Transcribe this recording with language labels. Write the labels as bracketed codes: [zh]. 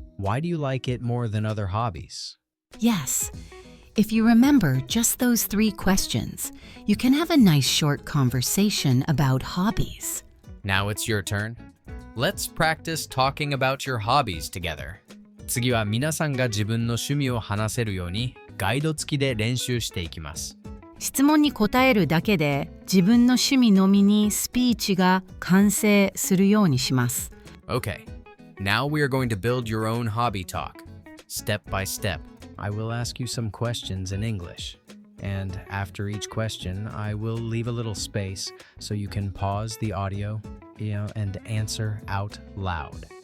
[en] Why do you like it more than other hobbies? Yes. If you remember just those 3 questions, you can have a nice short conversation about hobbies. Now it's your turn. Let's practice talking about your hobbies together. [ja] 次は皆さんが自分の趣味を話せるようにガイド付きで練習していきます。質問に答えるだけで自分の趣味のみにスピーチが完成するようにします。 [en] Okay, now we are going to build your own hobby talk. Step by step, I will ask you some questions in English. And after each question, I will leave a little space so you can pause the audio, and answer out loud.